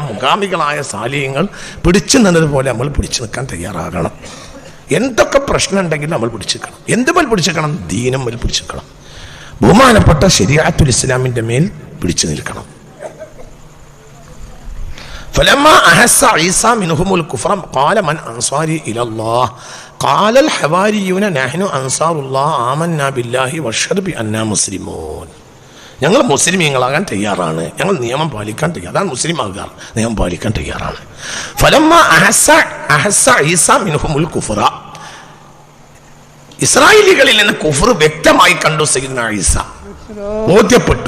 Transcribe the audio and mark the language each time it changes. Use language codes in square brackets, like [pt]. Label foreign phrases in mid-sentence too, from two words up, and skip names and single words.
[ml] മുഖാമികളായ സാലിഹ്യങ്ങൾ പിടിച്ചു നിന്നതുപോലെ നമ്മൾ പിടിച്ചു നിൽക്കാൻ തയ്യാറാകണം. എന്തൊക്കെ പ്രശ്നം ഉണ്ടെങ്കിലും നമ്മൾ പിടിച്ചിരിക്കണം. എന്തുമേൽ പിടിച്ചിരിക്കണം? ദീനും മേൽ പിടിച്ചിരിക്കണം. ബഹുമാനപ്പെട്ട ശരീഅത്തുൽ ഇസ്ലാമിന്റെ മേൽ പിടിച്ചു നിൽക്കണം. [ar] فلما أحس عيسى منهم الكفر قال من أنصاري إلى الله قال الحواريون نحن أنصار الله آمنا بالله واشهد بأننا مسلمون. [ml] ഞങ്ങൾ മുസ്ലിമീങ്ങളാകാൻ തയ്യാറാണ്, ഞങ്ങൾ നിയമം പാലിക്കാൻ തയ്യാറാണ്. അതാണ് മുസ്ലിം ആകുക, നിയമം പാലിക്കാൻ തയ്യാറാണ്. [ar] فلما أحس عيسى منهم الكفر, [ml] ഇസ്രായേലികളിൽ നിന്ന് കുഫ്ർ വ്യക്തമായി കണ്ടു സയ്യിദ്നാ ഈസ, ബോധ്യപ്പെട്ടു.